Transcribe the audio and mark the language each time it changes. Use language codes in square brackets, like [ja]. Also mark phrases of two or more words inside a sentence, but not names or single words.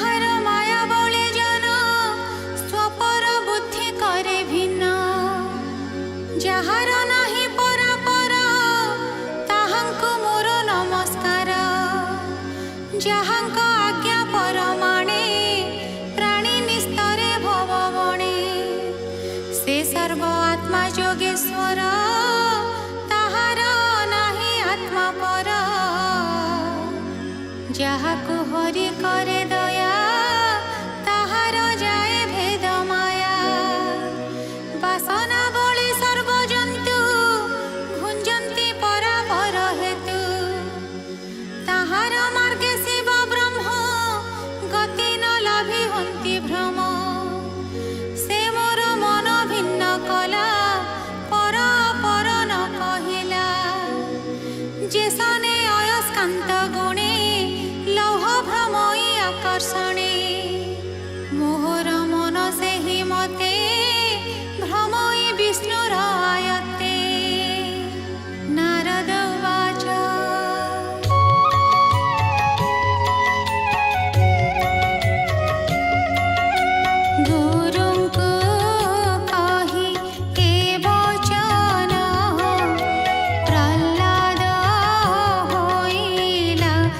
[or] ମାୟା ବଳେ ଜନ ସ୍ୱପର ବୁଦ୍ଧି କରେ ଭିନ୍ନ ଯାହାର ନାହିଁ ପରାପର ତାହାଙ୍କୁ ମୋର ନମସ୍କାର ଯାହାଙ୍କ ଆଜ୍ଞା ପ୍ରମାଣେ ପ୍ରାଣୀ ନିସ୍ତରେ ଭବବଣେ ସେ ସର୍ବ ଆତ୍ମା ଯୋଗେଶ୍ୱର ତାହାର ନାହିଁ ଆତ୍ମା ପର ଯାହାକୁ ହରି କରେ ଦୟା ତାହାର ଯାଏ ଭେଦ ମାୟା ବାସନା ବଳି ସର୍ବଜନ୍ତୁ ଘୁଞ୍ଜନ୍ତି ପରାପର ହେତୁ ତାହାର ମାର୍ଗେ ଶିବ ବ୍ରହ୍ମ ଗତି ନ ଲାଭି ହନ୍ତି ଭ୍ରମ ସେ ମୋର ମନ ଭିନ୍ନ କଲା ପର ଅପର ନ କହିଲା ଯେ ସନେ ଅୟସ୍କାନ୍ତ ଗୁଣେ ଲୌହ ଭ୍ରମଇ ଆକର୍ଷଣେ ମୋହର ମନ ସେହି ମତେ ଭ୍ରମଇ ବିଷ୍ଣୁର ଆୟତେ ନାରଦ ଉବାଚ ଗୁରୁଙ୍କୁ କହି ଏ ବଚନ ପ୍ରହ୍ଲାଦ ହୋଇଲା